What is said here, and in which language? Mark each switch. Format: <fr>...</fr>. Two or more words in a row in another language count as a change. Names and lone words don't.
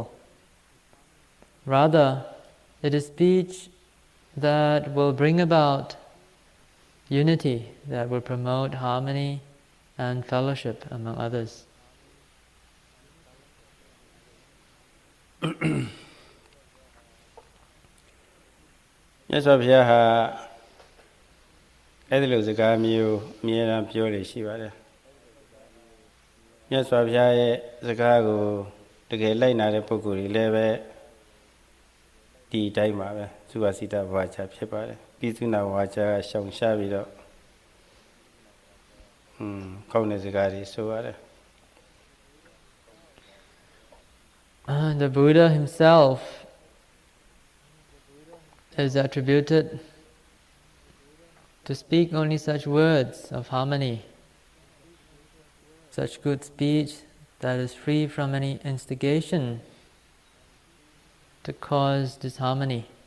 <en>Rather, it is speech that will bring about unity, that will promote harmony and fellowship among others. Yes, I've heard</en> <my>အဲ့ဒီလိုစကားမျိုးအမြဲတမ်းပြောနေရှိပါတယ်မြတ်စွာဘုရားရဲ့စကားကိုတကယ်လိုက်နာတဲ့ပုဂ္ဂိုလ်တွေလည်းပဲဒီအတိုင်းပါပဲသုဘစိတဝါချဖြစ်ပါတယ်ပိသုနာဝါချရှောင်ရှားပြီးတော့ကောင်းတဲ့စကားတွေဆိုရတယ်</my> <en>The Buddha himself is attributed to speak only such words of harmony, such good speech that is free from any instigation to cause disharmony.</en>